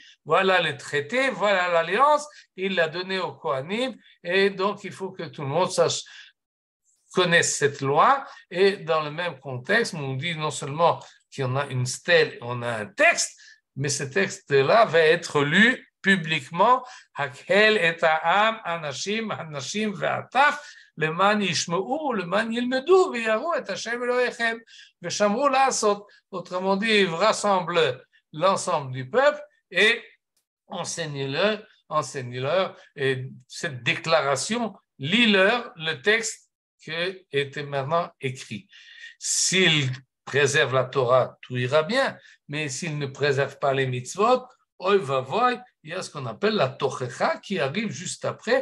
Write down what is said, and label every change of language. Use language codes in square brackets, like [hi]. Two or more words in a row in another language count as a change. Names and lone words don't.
[fr] voilà le traité, voilà l'alliance, il l'a donné au Kohanim, et donc il faut que tout le monde connaisse cette loi, et dans le même contexte, on dit non seulement qu'il y en a une stèle, on a un texte, mais ce texte-là va être lu publiquement, [he] הקהל את העם, אנשים, הנשים, והטף, למען ישמעו, למען ילמדו ויראו את השם אלוהיכם ושמרו לעשות. [fr] Autrement dit, il rassemble l'ensemble du peuple et enseigne-leur cette déclaration, lis-leur le texte qui était maintenant écrit. S'ils préservent la Torah, tout ira bien, mais s'ils ne préservent pas les mitzvot, [he] אוי ואבוי, [fr] il y a ce qu'on appelle la Tochecha qui arrive juste après.